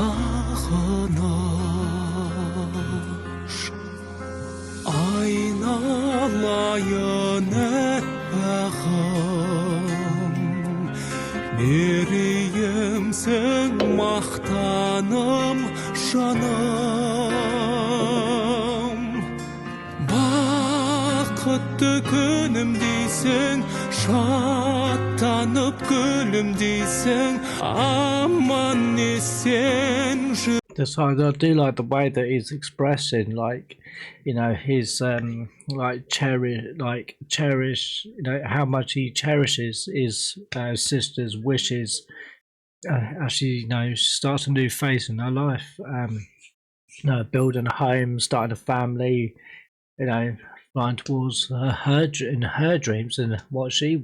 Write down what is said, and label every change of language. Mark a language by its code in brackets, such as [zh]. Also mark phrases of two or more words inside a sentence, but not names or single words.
[kk] сағыныш айналайын аппағым мерейімсің мақтаным жаным бақытты күнім дейсің шаттанып гүлім дейсің аман есен жүр. [en] So I do like the way that he's expressing, his cherish, how much he cherishes his sister's wishes. As she, starts a new phase in her life, building a home, starting a family, flying towards her dreams and what she.